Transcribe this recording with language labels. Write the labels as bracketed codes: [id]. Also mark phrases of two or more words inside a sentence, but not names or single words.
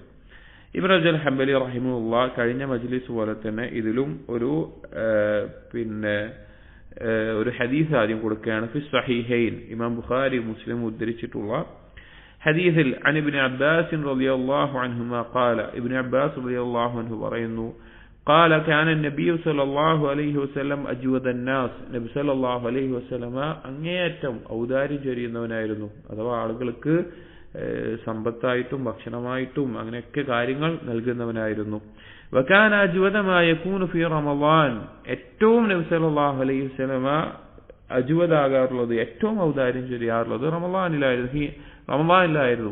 [ml] ഇബ്നു റജൽ ഹംബലി റഹിമഹുല്ലാ കഴിഞ്ഞ മജ്ലിസ് പോലെ തന്നെ ഇതിലും ഒരു ഹദീസ് ആദ്യം കൊടുക്കുകയാണ്. [ar] في الصحيحين [ml] ഇമാം ബുഖാരി മുസ്ലിം ഉദ്ധരിച്ചിട്ടുള്ള ഹദീസിൽ [ar] عن ابن عباس رضي الله عنهما قال ابن عباس رضي الله عنه [ml] പറയുന്നു [ar] قال كان النبي صلى الله عليه وسلم أجود الناس [ml] നബി [ar] صلى الله عليه وسلم [ml] അങ്ങേയറ്റം ഔദാര്യം ചൊരിയുന്നവനായിരുന്നു. അഥവാ ആളുകൾക്ക് സമ്പത്തായിട്ടും ഭക്ഷണമായിട്ടും അങ്ങനെയൊക്കെ കാര്യങ്ങൾ നൽകുന്നവനായിരുന്നു. [ar] وكان أجود ما يكون في رمضان [ml] ഏറ്റവും നബി [ar] صلى الله عليه وسلم [ml] അജ്വദാകാറുള്ളത് ഏറ്റവും ഔദാര്യം ചൊരിയാറുള്ളത് റമളാനിലായിരുന്നു.